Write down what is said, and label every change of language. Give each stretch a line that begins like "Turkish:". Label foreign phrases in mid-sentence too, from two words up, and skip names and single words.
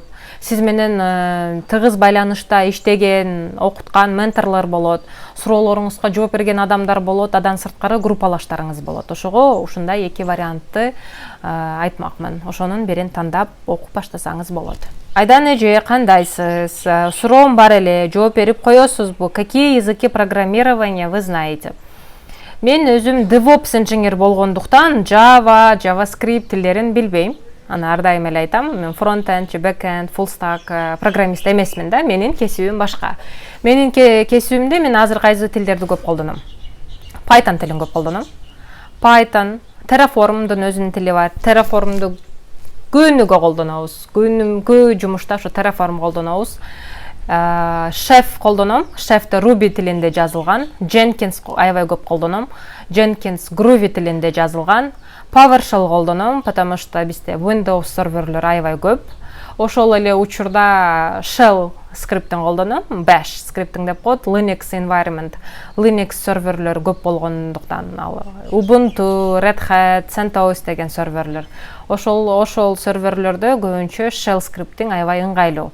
Kyrgyz: Сиз менен тыгыз байланышта иштеген, окуткан менторлор болот, суроолоруңузга жооп берген адамдар болот, адан сырткары группалаштарыңыз болот. Ошого ушундай эки вариантты айтмакмын. Ошонун бирин тандап окуп баштасаңыз болот. Айдан эже, кандайсыз? Суроом бар эле, жооп берип коесузбу?
Russian: Какие языки программирования вы знаете?
Kyrgyz: Мен өзүм DevOps инженер болгондуктан Java, JavaScript тилдерин билбейм. Аны ар дайым эле айтам, мен фронт-энд,
English: back-end, full stack
Kyrgyz: программист эмесмин да, менин кесибим башка. Менин кесибимде мен азыр кайсы тилдерди көп колдоном? Python тилин көп колдоном. Python, Terraform'дун өзүнүн тили бар. Terraform'ду күнүгө колдонобуз. Күнүмкү жумушта ошо Terraform колдонобуз. Chef колдоном. Chef'те Ruby тилинде жазылган. Jenkins аябай көп колдоном. Jenkins Groovy тилинде жазылган. PowerShell колдоном,
Russian: потому что
Kyrgyz: бизде Windows серверлер аябай көп. Ошол эле учурда Shell скриптин колдоном, Bash скриптин деп коет, Linux environment, Linux серверлер көп болгондуктан, Ubuntu, Red Hat, CentOS деген серверлер. Ошол серверлерде көбүнчө Shell скриптин аябай ыңгайлуу.